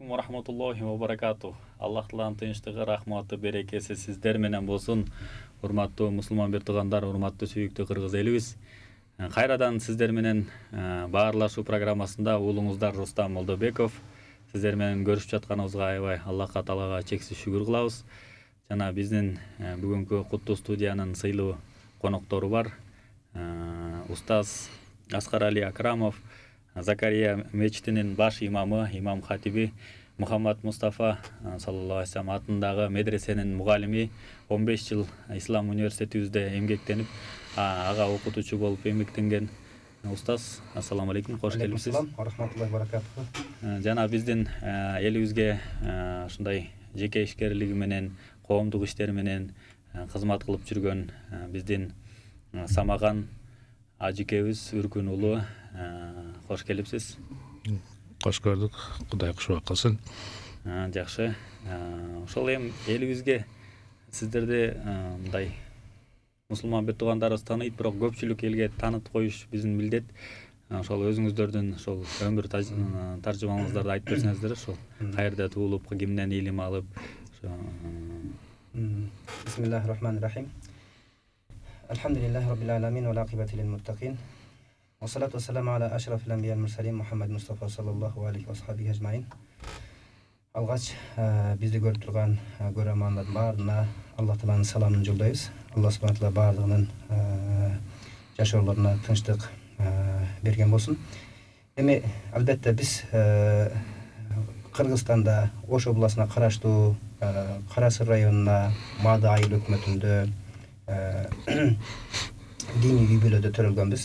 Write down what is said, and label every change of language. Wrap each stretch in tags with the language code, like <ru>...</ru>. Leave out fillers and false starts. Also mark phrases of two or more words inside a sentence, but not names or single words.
<ar>رحمة الله وبركاته.</ar> <ky>Аллах Тааланын тынчтыгы, рахматы, берекеси сиздер менен болсун. Урматтуу мусулман бир туугандар, урматтуу сүйүктүү кыргыз элибиз. Кайрадан сиздер менен баарлашуу программасында уулуңуздар Рустам Молдобеков. Сиздер менен көрүшүп жатканыбызга аябай Аллахка Таалага чексиз шүгүр кылабыз. Жана биздин бүгүнкү куттуу студиянын сыйлуу коноктору бар. Устаз Аскарали Акрамов, Закария мечитинин баш имамы, имам хатиби Мухаммад Мустафа</ky> <ar>صلى الله عليه وسلم</ar> <ky>атындагы медресенин мугалими, 15 жыл Ислам университетибизде эмгектенип, ага окутуучу болуп эмгектенген устаз.</ky> <ar>السلام عليكم,</ar> <ky>кош келипсиз.</ky> <ar>رحمة الله وبركاته.</ar> <ky>Жана биздин элибизге ушундай жеке ишкерлиги менен, коомдук иштери менен кызмат кылып жүргөн биздин Самаган ажикебиз Үркүн уулу, кош келипсиз. Кош көрдүк. Кудай кушубак кылсын. Жакшы. Ошол эми элибизге сиздерди мындай мусулман бир туугандарыбыз тааныйт, бирок көпчүлүк элге таанытып коюш биздин милдет. Ошол өзүңүздөрдүн ошол өмүр таржымаңыздарды айтып берсеңиздер, ошол каерде туулуп, кимден илим алып,</ky> <ar>بسم الله الرحمن الرحيم. الحمد لله رب العالمين والعاقبة للمتقين. والصلاة والسلام على أشرف الأنبياء والمرسلين محمد مصطفى صلى الله عليه وصحبه أجمعين.</ar> <ky>Алгач бизди көрүп турган көрөрмандардын баарына Аллах Тааланын саламын жолдойбуз. Аллах субхана таала баардыгынын жашоолоруна тынчтык берген болсун. Эми албетте биз Кыргызстанда Ош областына караштуу Кара Сыр районуна Мады айыл өкмөтүндө диний үй бүлөдө төрөлгөнбүз.</ky>